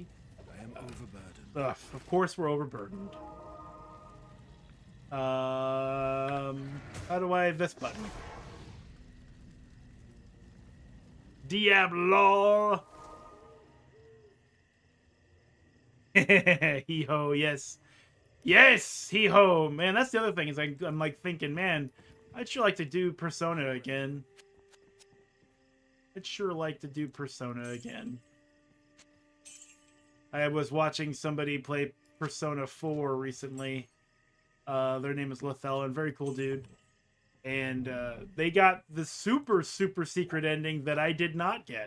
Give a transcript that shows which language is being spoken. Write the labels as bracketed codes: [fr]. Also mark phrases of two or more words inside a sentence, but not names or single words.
[en] I am overburdened. Ugh, of course we're overburdened. How do I have this button? Diablo. Hee ho, yes. Yes, hee ho. Man, that's the other thing is I'm like thinking, man, I'd sure like to do Persona again. I'd sure like to do Persona again. I was watching somebody play Persona 4 recently. Their name is Lethellan, very cool dude. And they got the super, super secret ending that I did not get.